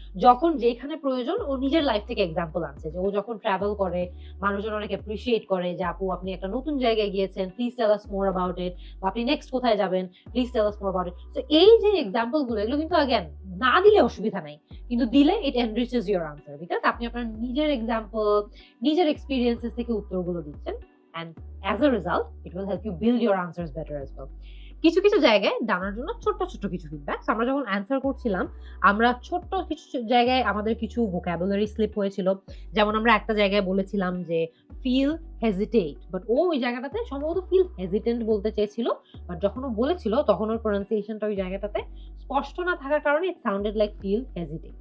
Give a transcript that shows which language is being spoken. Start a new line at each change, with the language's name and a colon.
Bangla: যখন যেখানে প্রয়োজন ও নিজের লাইফ থেকে এক্সাম্পল আনছে, যে ও যখন ট্রাভেল করে মানুষজন অনেক অ্যাপ্রিশিয়েট করে যে আপু আপনি একটা নতুন জায়গায় গিয়েছেন,
English: please tell us more about it,
Bangla: বা আপনি নেক্সট কোথায় যাবেন, please tell us more about it. So এই যে এক্সাম্পল গুলো, এগুলো কিন্তু अगेन না দিলে অসুবিধা নাই, কিন্তু দিলে
English: it enriches your answer,
Bangla: বিকজ আপনি আপনার নিজের এক্সাম্পল, নিজের এক্সপেরিয়েন্সেস থেকে উত্তরগুলো দিচ্ছেন।
English: and as a result it will help you build your answers better as well.
Bangla: কিছু কিছু জায়গায় জানার জন্য ছোট্ট ছোট্ট কিছু ফিডব্যাক। আমরা যখন অ্যান্সার করছিলাম আমরা ছোট্ট কিছু জায়গায় আমাদের কিছু ভোকাবুলারি স্লিপ হয়েছিল। যেমন আমরা একটা জায়গায় বলেছিলাম যে ফিল হেজিটেট, বাট ও ওই জায়গাটাতে সম্ভবত ফিল হেজিটেন্ট বলতে চেয়েছিল, বাট যখন ও বলেছিল তখন ওর প্রনাউন্সিয়েশনটা ওই জায়গাটাতে স্পষ্ট না থাকার কারণে
English: It sounded like feel hesitate.